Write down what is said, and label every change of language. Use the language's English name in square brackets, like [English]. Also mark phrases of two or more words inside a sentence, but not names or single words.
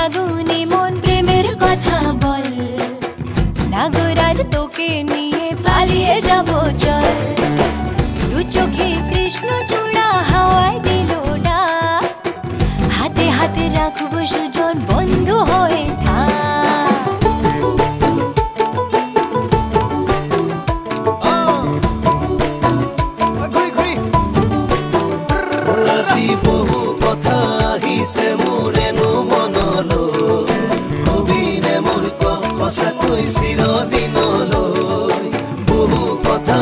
[Bangla] আগুনে মন প্রেমের কথা বল নাগরাজ তোকে নিয়ে পালিয়ে যাব চল দু চোখে কৃষ্ণ চূড়া হাওয়ায় দিল না হাতে হাতে রাখবো সুজন বন্ধু হয়ে [Assamese] বহু কথা আহিছে মোৰেনো মনলৈ কবিনে মোৰ সঁচাকৈ চিৰদিনলৈ বহু কথা